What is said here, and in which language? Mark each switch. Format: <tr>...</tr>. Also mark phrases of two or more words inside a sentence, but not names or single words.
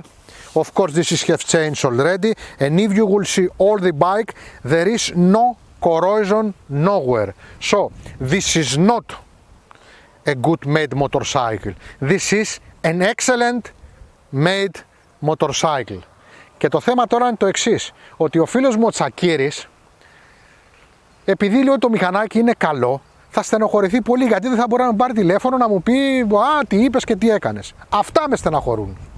<en>Of course, this is have changed already, and if you will see all the bike, there is no corrosion nowhere. So this is not a good made motorcycle. This is an excellent made motorcycle.</en> <el>Και το θέμα τώρα είναι το εξής, ότι ο φίλος μου ο Τσακίρης, επειδή λέει ότι το μηχανάκι είναι καλό, θα στενοχωρηθεί πολύ, γιατί δεν θα μπορεί να μου πάρει τηλέφωνο να μου πει «Α, τι είπες και τι έκανες». Αυτά με στεναχωρούν.</el>